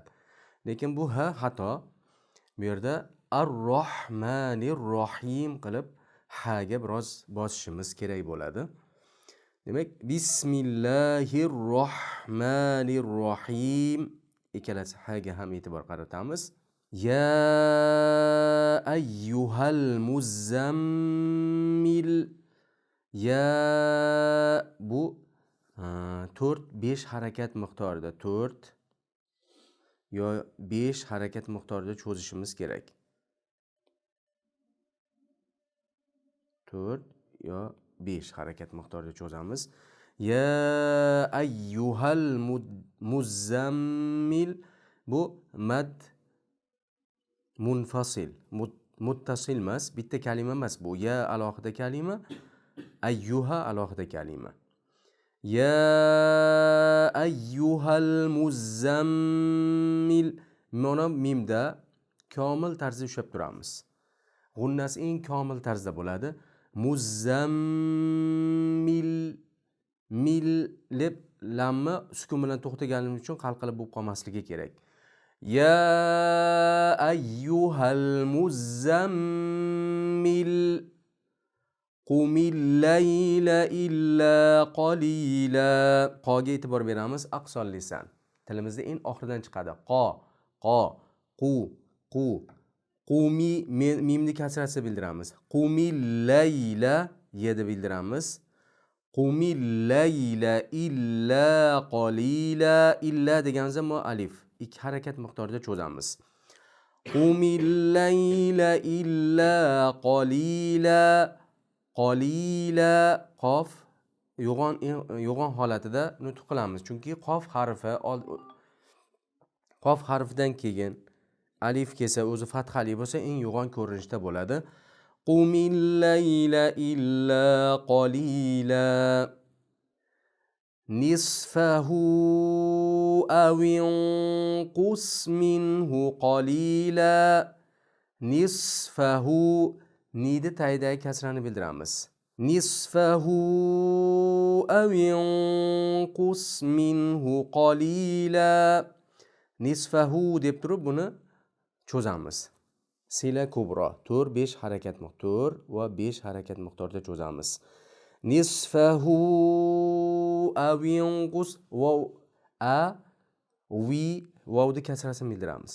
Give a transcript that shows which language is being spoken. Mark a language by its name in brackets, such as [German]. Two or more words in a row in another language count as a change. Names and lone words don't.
[Uzbek] Lekin bu ha xato. Bu yerda Ar-Rohmanirrohim qilib haga biroz bosishimiz kerak bo'ladi. Demak, Bismillahirrohmanirrohim. Ikkalasi haga ham e'tibor qaratamiz. [Arabic] يا أيها المزمل. [Uzbek] Ya bu 4-5 harakat miqdorida 4 yo 5 harakat miqdorida cho'zishimiz kerak. 4 yo 5 harakat miqdorida cho'zamiz. [Arabic] يا أيها المزمل. [Uzbek] Bu [Arabic] مد منفصل, [Uzbek] muttasil emas, bitta kalima emas bu. Ya alohida kalima, ayyuha alohida kalima. [Arabic] يا أيها المزمل. [Uzbek] Mana mimda komil tarzda ushlab turamiz. G'unnasi eng komil tarzda bo'ladi. Muzammil. Mil deb lamni sukun bilan to'xtaganimiz uchun qalqilib bo'lib qolmasligi kerak. [Arabic] يا أيها المزمل. قم الليل إلا قليلا. [Uzbek] Qoga e'tibor beramiz. [Arabic] أقصى اللسان. [Uzbek] Tilimizda eng oxiridan chiqadi. Qo, qu. Qumi mimni kasrasi bildiramiz. [Arabic] قم الليل [Uzbek] yedi bildiramiz. [Arabic] قم الليل إلا قليلا. [Uzbek] Illa deganimizda mo alif. 2 harakat miqdorida cho'zamiz. [Arabic] قم الليل إلا قليلا. [Uzbek] Qalila qof yo'g'on holatida nutq qilamiz. Chunki qof harfidan keyin alif kelsa, o'zi fathali bo'lsa, eng yo'g'on ko'rinishda bo'ladi. [Arabic] قم الليل إلا قليلا. نصفه أو انقص منه قليلا. [Uzbek] Nisfahu nida taydagi kasrani bildiramiz. [Arabic] نصفه أو انقص منه قليلا. [Uzbek] Nisfahu deb turib buni cho'zamiz. [Arabic] صلة كبرى [Uzbek] 4-5 harakat miqdor va 5 harakat miqdorida cho'zamiz. [Arabic] نصفه أو انقص [Uzbek] vav vavni kasrasini bildiramiz.